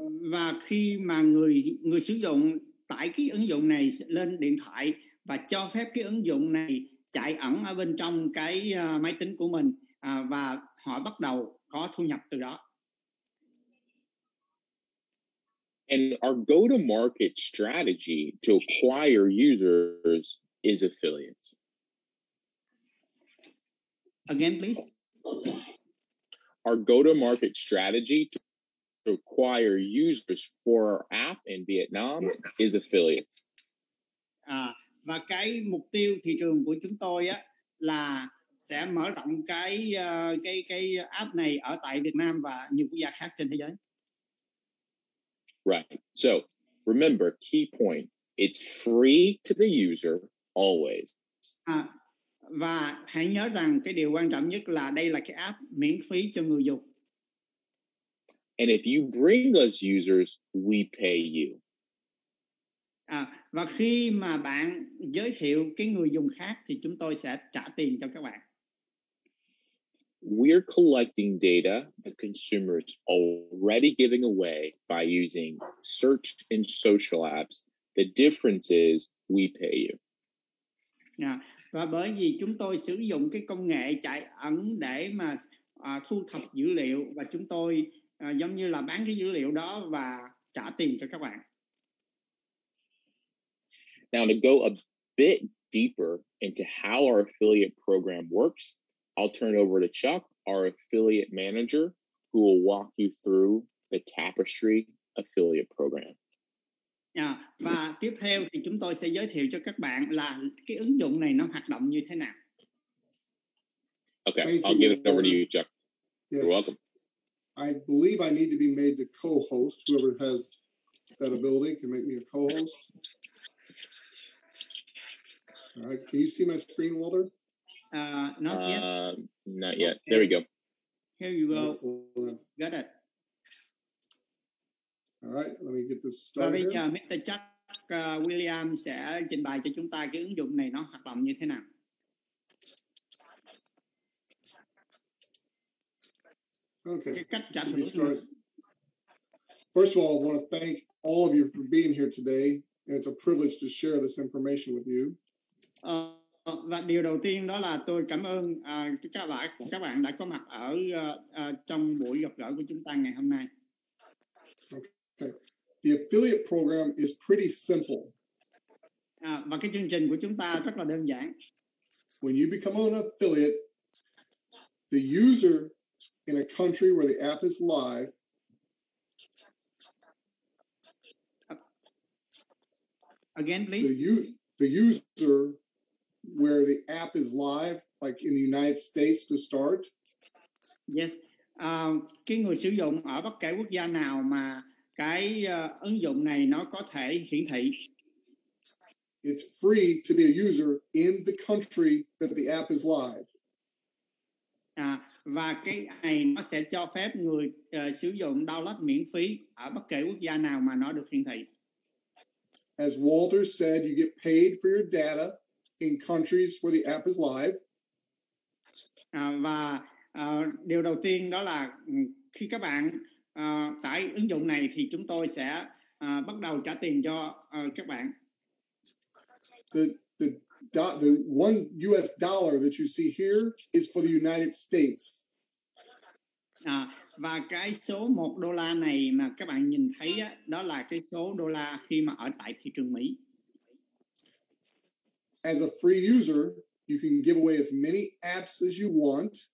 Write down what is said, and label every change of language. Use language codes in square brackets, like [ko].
[vi] Và khi mà người sử dụng tải cái ứng dụng này lên điện thoại và cho phép cái ứng dụng này chạy ẩn ở bên trong cái máy tính của mình, và họ bắt đầu có thu nhập từ đó. [en] And our go-to-market strategy to acquire users is affiliates. Again, please. Our go-to-market strategy to acquire users for our app in Vietnam is affiliates. [vi] Và cái mục tiêu thị trường của chúng tôi là sẽ mở rộng cái app này ở tại Việt Nam và nhiều quốc gia khác trên thế giới. [en] Right. So remember, key point, it's free to the user always. [vi] Và hãy nhớ rằng cái điều quan trọng nhất là đây là cái app miễn phí cho người dùng. [en] And if you bring us users, we pay you. [vi] Và khi mà bạn giới thiệu cái người dùng khác thì chúng tôi sẽ trả tiền cho các bạn. [en] We're collecting data the consumers already giving away by using search and social apps. The difference is we pay you. [vi] Và bởi vì chúng tôi sử dụng cái công nghệ chạy ẩn để mà thu thập dữ liệu, và chúng tôi giống như là bán cái dữ liệu đó và trả tiền cho các bạn. [en] Now to go a bit deeper into how our affiliate program works, I'll turn over to Chuck, our affiliate manager, who will walk you through the Tapestri affiliate program. [vi] Và tiếp theo thì chúng tôi sẽ giới thiệu cho các bạn là cái ứng dụng này nó hoạt động như thế nào. [en] Okay, I'll give it over to you, Chuck. Yes. You're welcome. I believe I need to be made the co-host. Whoever has that ability can make me a co-host. All right. Can you see my screen, Walter? Not yet. Not yet. There we go. Here you go. Excellent. Got it. All right. Let me get this [vi] Và [en] started. [vi] bây giờ Mr. Chuck William sẽ trình bày cho chúng ta cái ứng dụng này nó hoạt động như thế nào. [en] Okay. [vi] Cái cách trả thưởng. [en] First of all, I want to thank all of you for being here today, and it's a privilege to share this information with you. [vi] Và điều đầu tiên đó là tôi cảm ơn các bạn đã có mặt ở trong buổi gặp gỡ của chúng ta ngày hôm nay. [en] Okay. The affiliate program is pretty simple. [vi] Và cái chương trình của chúng ta rất là đơn giản. [en] When you become an affiliate, the user in a country where the app is live again, please. The user where the app is live, like in the United States to start. Yes. [vi] Cái người sử dụng ở bất kể quốc gia nào mà cái ứng dụng này nó có thể hiển thị. [en] It's free to be a user in the country that the app is live. [vi] Và cái này nó sẽ cho phép người sử dụng download miễn phí ở bất kể quốc gia nào mà nó được hiển thị. [en] As Walter said, you get paid for your data in countries where the app is live. [vi] Và điều đầu tiên đó là khi các bạn tải ứng dụng này thì chúng tôi sẽ bắt đầu trả tiền cho các bạn. [en] The one US dollar that you see here is for the United States. [vi] Và cái số $1 này mà các bạn nhìn thấy đó là cái số đô la khi mà ở tại thị trường Mỹ. [en] As a free user, you can give away as many apps as you want.